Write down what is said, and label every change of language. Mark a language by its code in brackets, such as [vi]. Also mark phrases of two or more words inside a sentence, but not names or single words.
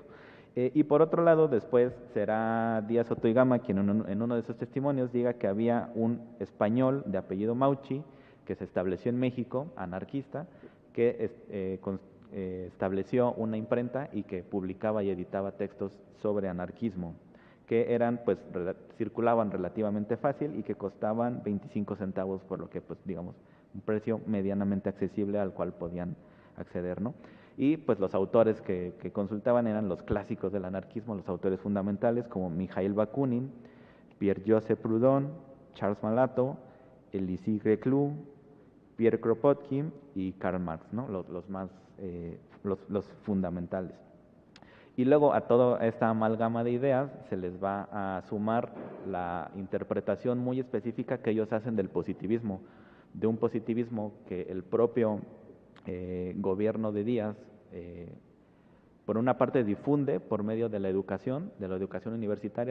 [es] Y por otro lado, después será Díaz Otoygama quien en uno de sus testimonios diga que había un español de apellido Mauchi que se estableció en México, anarquista, que estableció una imprenta y que publicaba y editaba textos sobre anarquismo, que eran, pues, circulaban relativamente fácil y que costaban 25 centavos, por lo que, pues, digamos, un precio medianamente accesible al cual podían acceder, ¿no? Y pues los autores que consultaban eran los clásicos del anarquismo, los autores fundamentales como Mikhail Bakunin, Pierre-Joseph Proudhon, Charles Malato, Elisée Reclus, Pierre Kropotkin y Karl Marx, ¿no? Los fundamentales. Y luego a toda esta amalgama de ideas se les va a sumar la interpretación muy específica que ellos hacen del positivismo, de un positivismo que el propio gobierno de Díaz, por una parte, difunde por medio de la educación universitaria.